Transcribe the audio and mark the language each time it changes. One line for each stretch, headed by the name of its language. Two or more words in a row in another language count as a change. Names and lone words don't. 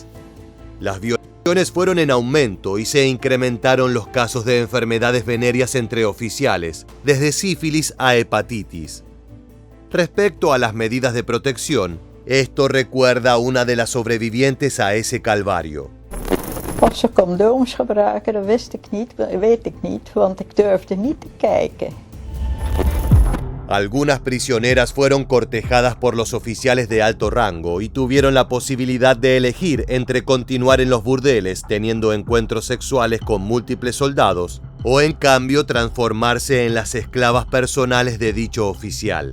Spanish: Las violaciones fueron en aumento y se incrementaron los casos de enfermedades venéreas entre oficiales, desde sífilis a hepatitis. Respecto a las medidas de protección, esto recuerda a una de las sobrevivientes a ese calvario.
Dutch: Of ze condooms gebruiken, dat weet ik niet, want ik durfde niet te kijken.
Spanish: Algunas prisioneras fueron cortejadas por los oficiales de alto rango y tuvieron la posibilidad de elegir entre continuar en los burdeles teniendo encuentros sexuales con múltiples soldados o en cambio transformarse en las esclavas personales de dicho oficial.